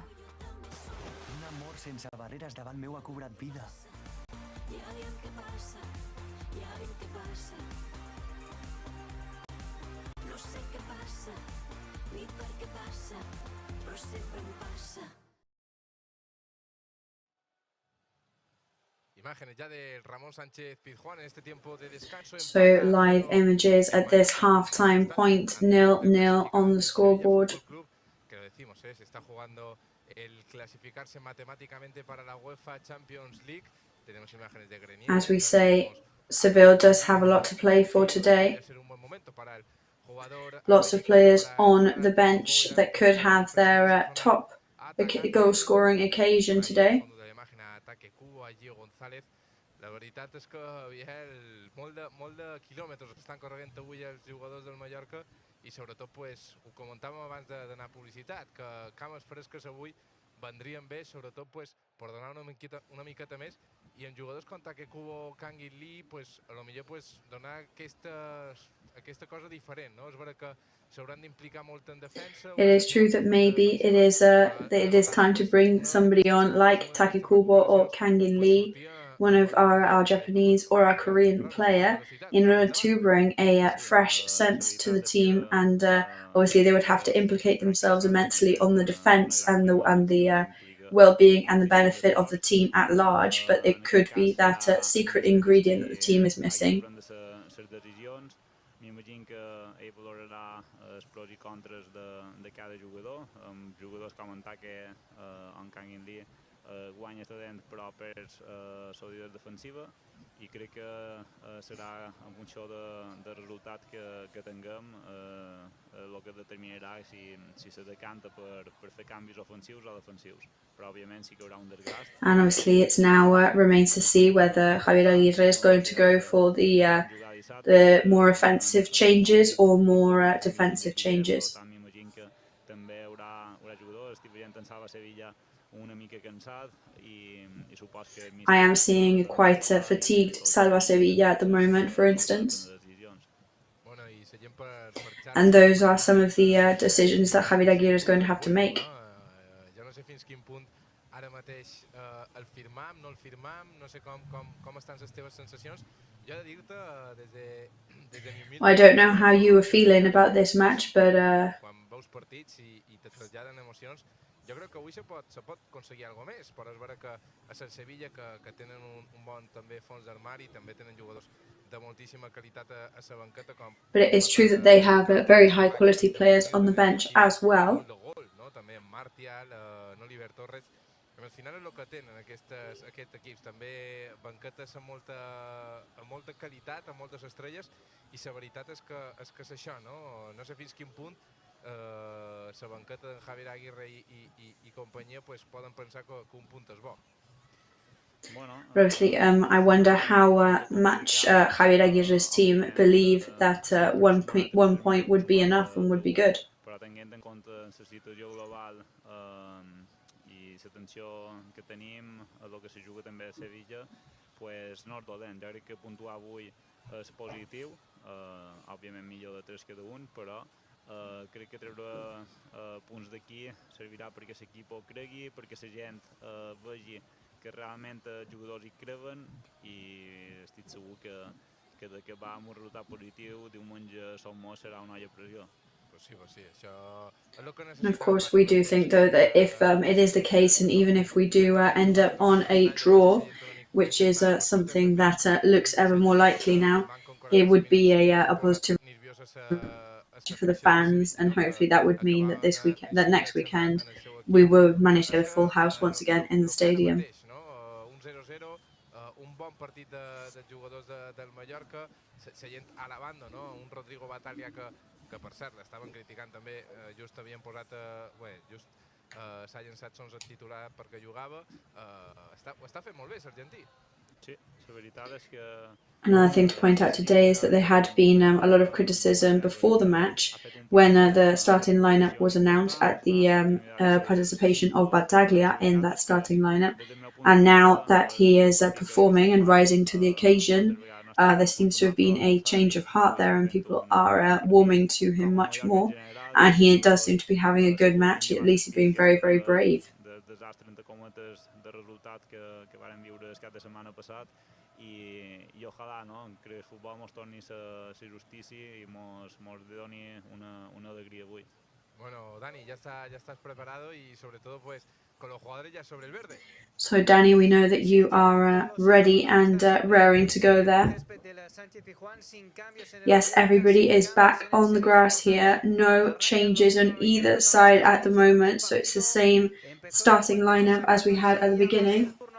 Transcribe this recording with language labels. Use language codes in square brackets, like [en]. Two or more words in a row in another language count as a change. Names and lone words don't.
[ca] Un amor sense barreres davant meu ha cobrat vida. Ja aviam què passa, ja aviam què passa. No sé què passa, ni per què passa, però sempre em passa. [es] Imágenes ya de Ramón Sánchez Pizjuán en este tiempo de descanso. [en] So live images at this half-time point, 0-0 on the scoreboard. [es] Que lo decimos, se está jugando el clasificarse matemáticamente para la UEFA Champions League. Tenemos imágenes de Grenier. [en] As we say, Seville does have a lot to play for today. Lots of players on the bench that could have their top goal-scoring occasion today. [ca] La veritat és que molt de quilòmetres estan corrent avui els jugadors del Mallorca i sobretot ho comentàvem abans d'anar a publicitat, que cames fresques avui vendrien bé, sobretot per donar una miqueta més i en jugadors com Kubo, Kangin Lee, a lo millor donar aquesta cosa diferent, no? És vera que s'hauran d'implicar molt en defensa. [en] It is true that maybe it is time to bring somebody on like Kubo or Kangin Lee, one of our Japanese or our Korean player, in order to bring a fresh sense to the team, and obviously they would have to implicate themselves immensely on the defense and the well-being and the benefit of the team at large, but it could be that secret ingredient that the team is missing. [ca] M'imagino que ell valorarà els pros i contres de cada jugador. Jugadors com en en Kangin Lee guanya talent però perd solidaritat defensiva i crec que serà en funció del resultat que tinguem el que determinarà si se decanta per fer canvis ofensius o defensius, però òbviament sí que hi haurà un desgast. [en] And obviously it's now remains to see whether Javier Aguirre is going to go for the more offensive changes or more defensive changes. [ca] M'imagino que també hi haurà jugadors, estic veient en Salva Sevilla una mica cansat i supos que... [en] I am seeing quite fatigued Salva Sevilla at the moment, for instance. And those are some of the decisions that Javier Aguirre is going to have to make. [ca] Jo no sé fins quin punt ara mateix el firmam, no el firmam, no sé com estan les teves sensacions. Jo he de dir-te des de mi humil... [en] I don't know how you were feeling about this match, but... [ca] Quan veus partits i te traslladen emocions, jo crec que avui se pot aconseguir alguna més, però és vera que a Sant Sevilla, que tenen un bon també fons d'armari, també tenen jugadors de moltíssima qualitat a la banqueta. [en] But it is true that they have very high quality players on the bench as well. [ca] També en Martial, Oliver Torres, al final és el que tenen aquests equips, també banquetes amb molta qualitat, amb moltes estrelles, i la veritat és que és això, no? No sé fins quin punt la banqueta de Javier Aguirre i companyia poden pensar que un punt és bo. [en] Obviously, I wonder how much Javier Aguirre's team believe that one point would be enough and would be good. [ca] Però tenint en compte la situació global i la tensió que tenim, el que se juga també a Sevilla, pues no és dolent. Jo crec que puntuar avui és positiu, òbviament millor de 3 que d'1, però crec que treure punts d'aquí servirà perquè l'equipo cregui, perquè la gent vegi que realment els jugadors hi creuen i estic segur que de que va amb un resultat positiu diumenge a Somos serà una olla a pressió. [en] And of course we do think though that if it is the case, and even if we do end up on a draw, which is something that looks ever more likely now, it would be a positive for the fans, and hopefully that would mean that next weekend we will manage to get a full house once again in the stadium. [ca] Un bon partit de jugadors del Mallorca, la gent alabant, un Rodrigo Batalla que per cert l'estaven criticant també, just havien posat, s'ha llançat sons a titular perquè jugava, ho està fent molt bé l'argentí. Sí, la veritat és que... [en] Another thing to point out today is that there had been a lot of criticism before the match when the starting lineup was announced at the participation of Battaglia in that starting lineup. And now that he is performing and rising to the occasion, there seems to have been a change of heart there, and people are warming to him much more. And he does seem to be having a good match. At least he's being very, very brave. [ca] I ojalà, no, que el futbol mos torni a ser justícia i mos doni una alegria avui. [es] Bueno, Dani, ya estás preparado y sobre todo pues con los jugadores ya sobre el verde. [en] So Danny, we know that you are ready and raring to go there. Yes, everybody is back on the grass here. No changes on either side at the moment, so it's the same starting lineup as we had at the beginning.